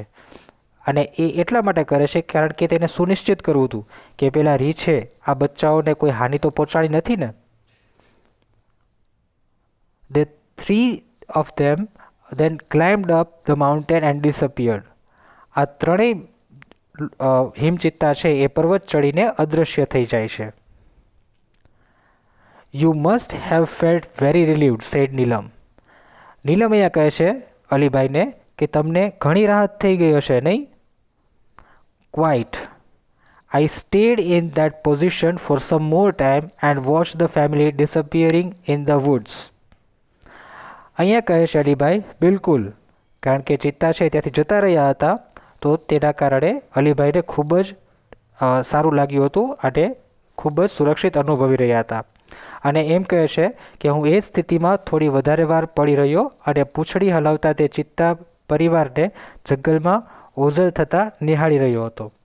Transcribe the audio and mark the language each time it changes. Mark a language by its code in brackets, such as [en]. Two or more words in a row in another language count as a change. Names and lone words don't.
[gu] અને એ એટલા માટે કરે છે કારણ કે તેને સુનિશ્ચિત કરવું હતું કે પેલા રીંછે આ બચ્ચાઓને કોઈ હાનિ તો પહોંચાડી નથી ને. [en] The three of them then climbed up the mountain and disappeared. [gu] આ ત્રણેય હિમચિત્તા છે એ પર્વત ચડીને અદૃશ્ય થઈ જાય છે. [en] You must have felt very relieved, said Neelam. [gu] નીલમ અહીંયા કહે છે અલીભાઈને કે તમને ઘણી રાહત થઈ ગઈ હશે નહીં? [en] Quite. I stayed in that position for some more time and watched the family disappearing in the woods. [gu] અહીંયા કહે છે અલીભાઈ, બિલકુલ, કારણ કે ચિત્તા છે ત્યાંથી જતા રહ્યા હતા તો તેના કારણે અલીભાઈને ખૂબ જ સારું લાગ્યું હતું અને ખૂબ જ સુરક્ષિત અનુભવી રહ્યા હતા. અને એમ કહે છે કે હું એ સ્થિતિમાં થોડી વધારે વાર પડી રહ્યો અને પૂંછડી હલાવતા તે ચિત્તા પરિવારને જંગલમાં ઓઝલ થતાં નિહાળી રહ્યો હતો.